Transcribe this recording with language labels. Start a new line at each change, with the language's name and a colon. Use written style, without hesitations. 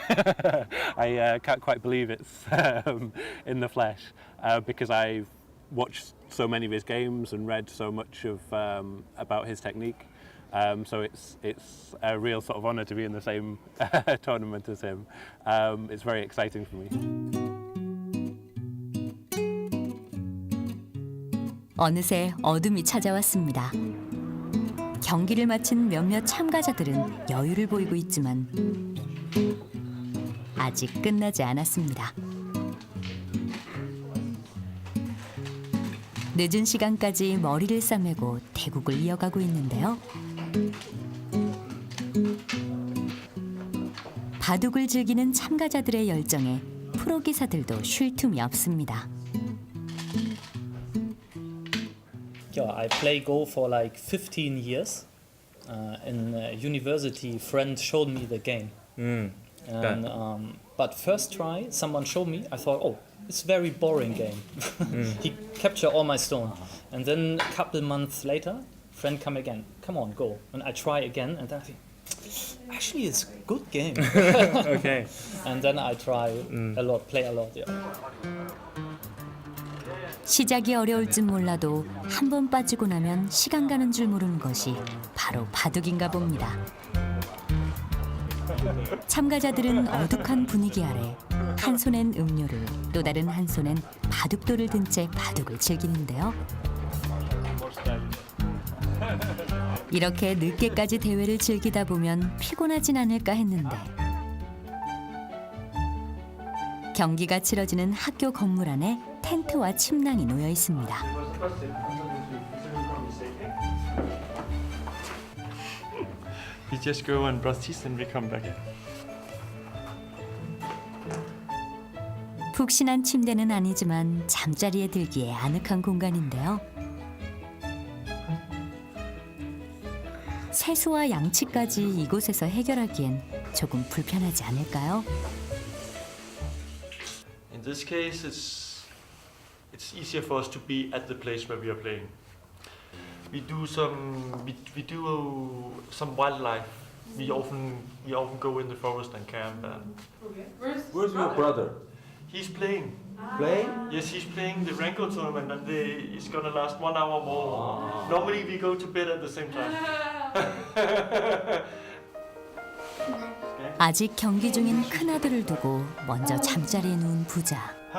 English: I can't quite believe it's in the flesh because I've watched so many of his games and read so much of about his technique. So it's a real sort of honour to be in the same tournament as him. It's very exciting for me.
Korean: 어느새 어둠이 찾아왔습니다. 경기를 마친 몇몇 참가자들은 여유를 보이고 있지만 아직 끝나지 않았습니다. 늦은 시간까지 머리를 싸매고 대국을 이어가고 있는데요. 바둑을 즐기는 참가자들의 열정에 프로 기사들도 쉴 틈이 없습니다.
English: Yeah, I play Go for like 15 years. In university, friend showed me the game. And, but first try, someone showed me. I thought, oh, it's a very boring game. He captured all my stone. And then a couple months later, friend come again. Come on, go. And I try again, and then I think, actually, it's a good game. Okay. And then I try a lot, play a lot. Yeah.
Korean: 시작이 어려울 줄 몰라도 한 번 빠지고 나면 시간 가는 줄 모르는 것이 바로 바둑인가 봅니다. 참가자들은 어둑한 분위기 아래 한 손엔 음료를 또 다른 한 손엔 바둑돌을 든 채 바둑을 즐기는데요. 이렇게 늦게까지 대회를 즐기다 보면 피곤하진 않을까 했는데 경기가 치러지는 학교 건물 안에 텐트와 침낭이 놓여 있습니다.
English: We just go and brush teeth and we come back.
Korean: 푹신한 침대는 아니지만 잠자리에 들기에 아늑한 공간인데요. 세수와 양치까지 이곳에서 해결하기엔 조금 불편하지 않을까요?
English: In this case, it's easier for us to be at the place where we are playing. We do some wildlife. We often go in the forest and camp. And Where's your brother? he's playing. Playing? Yes, he's playing the Ranko tournament, and it's gonna last 1 hour more. Normally we go to bed at the same time.
Korean: 아직 경기 중인 큰아들을 두고 먼저 잠자리에 누운 부자.